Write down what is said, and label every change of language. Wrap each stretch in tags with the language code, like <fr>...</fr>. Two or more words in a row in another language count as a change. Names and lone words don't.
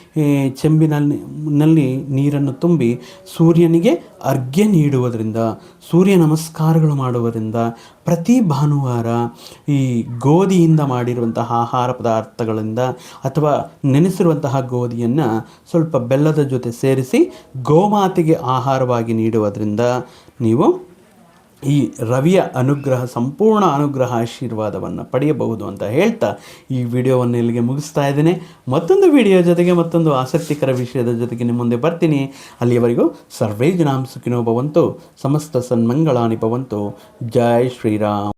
<kn>ಚೆಂಬಿನಲ್ಲಿ ನೀರನ್ನು ತುಂಬಿ ಸೂರ್ಯನಿಗೆ ಅರ್ಘ್ಯ ನೀಡುವುದರಿಂದ, ಸೂರ್ಯ ನಮಸ್ಕಾರಗಳು ಮಾಡುವುದರಿಂದ, ಪ್ರತಿ ಭಾನುವಾರ ಈ ಗೋಧಿಯಿಂದ ಮಾಡಿರುವಂತಹ ಆಹಾರ ಪದಾರ್ಥಗಳಿಂದ ಅಥವಾ ನೆನೆಸಿರುವಂತಹ ಗೋಧಿಯನ್ನು ಸ್ವಲ್ಪ ಬೆಲ್ಲದ ಜೊತೆ ಸೇರಿಸಿ ಗೋಮಾತೆಗೆ ಆಹಾರವಾಗಿ ನೀಡುವುದರಿಂದ ನೀವು ಈ ರವಿಯ ಅನುಗ್ರಹ, ಸಂಪೂರ್ಣ ಅನುಗ್ರಹ, ಆಶೀರ್ವಾದವನ್ನು ಪಡೆಯಬಹುದು ಅಂತ ಹೇಳ್ತಾ ಈ ವಿಡಿಯೋವನ್ನು ಇಲ್ಲಿಗೆ ಮುಗಿಸ್ತಾ ಇದ್ದೇನೆ. ಮತ್ತೊಂದು ವಿಡಿಯೋ ಜೊತೆಗೆ, ಮತ್ತೊಂದು ಆಸಕ್ತಿಕರ ವಿಷಯದ ಜೊತೆಗೆ ನಿಮ್ಮ ಮುಂದೆ ಬರ್ತೀನಿ. ಅಲ್ಲಿಯವರೆಗೂ</kn> <sa>ಸರ್ವೇ ಜನಾಂ ಸುಖಿನೋ ಭವಂತು, ಸಮಸ್ತ ಸನ್ಮಂಗಳಾನಿ ಭವಂತು.</sa> <kn>ಜೈ ಶ್ರೀರಾಮ್.</kn>